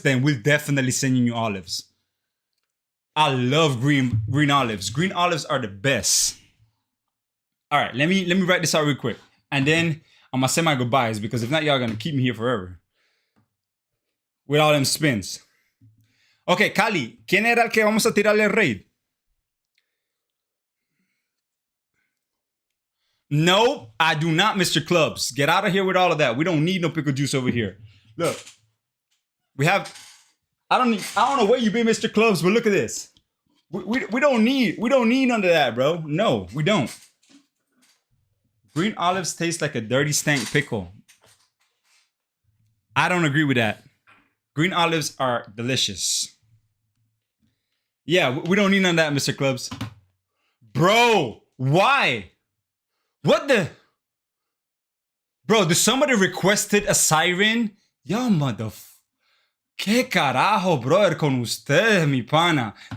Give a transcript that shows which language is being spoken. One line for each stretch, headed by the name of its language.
English: Then we'll definitely send you olives. I love green olives. Green olives are the best. All right, let me write this out real quick, and then I'm gonna say my goodbyes, because if not, y'all gonna keep me here forever with all them spins.
Spanish: Okay, Cali, ¿quién era el que vamos a tirarle el raid?
English: No, I do not, Mr. Clubs. Get out of here with all of that. We don't need no pickle juice over here. Look, we have. I don't know where you been, Mr. Clubs, but look at this. We don't need none of that, bro. No, we don't. Green olives taste like a dirty stank pickle. I don't agree with that. Green olives are delicious. Yeah, we don't need none of that, Mr. Clubs. Bro, why? What the? Bro, did somebody requested a siren? Yo, motherfucker.
Spanish: ¿Qué carajo, brother, con ustedes, mi pana?